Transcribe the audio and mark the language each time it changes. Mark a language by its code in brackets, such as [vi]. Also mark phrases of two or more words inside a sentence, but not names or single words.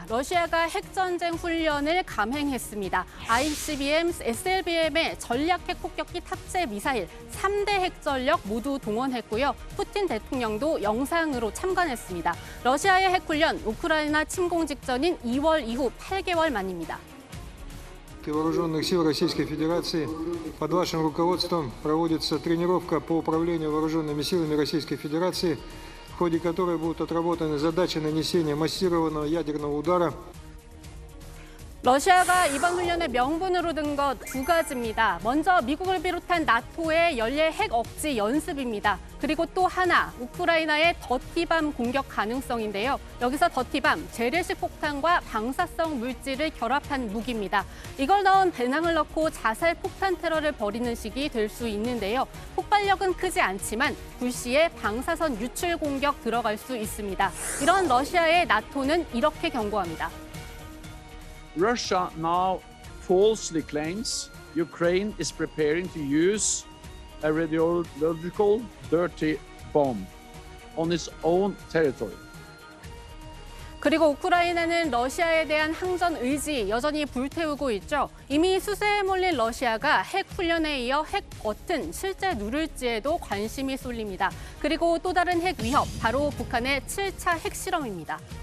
[ko] 러시아가 핵전쟁 훈련을 감행했습니다. ICBM, SLBM의 전략 핵 폭격기 탑재 미사일 3대 핵 전력 모두 동원했고요. 푸틴 대통령도 영상으로 참관했습니다. 러시아의 핵 훈련, 우크라이나 침공 직전인 2월 이후 8개월 만입니다. [ru] Вооруженных сил Российской Федерации под вашим руководством проводится тренировка по управлению вооруженными силами Российской Федерации, в ходе которой будут отработаны задачи нанесения массированного ядерного удара. [ko] 러시아가 이번 훈련의 명분으로 든 것 두 가지입니다. 먼저 미국을 비롯한 나토의 연례 핵 억지 연습입니다. 그리고 또 하나, 우크라이나의 더티밤 공격 가능성인데요. 여기서 더티밤, 재래식 폭탄과 방사성 물질을 결합한 무기입니다. 이걸 넣은 배낭을 넣고 자살 폭탄 테러를 벌이는 식이 될 수 있는데요. 폭발력은 크지 않지만 불시에 방사선 유출 공격 들어갈 수 있습니다. 이런 러시아의 나토는 이렇게 경고합니다. [en] Russia now falsely claims Ukraine is preparing to use a radiological dirty bomb. on its own territory. [ko] 그리고 우크라이나는 러시아에 대한 항전 의지 여전히 불태우고 있죠. 이미 수세에 몰린 러시아가 핵 훈련에 이어 핵 버튼 실제 누를지에도 관심이 쏠립니다. 그리고 또 다른 핵 위협, 바로 북한의 7차 핵실험입니다.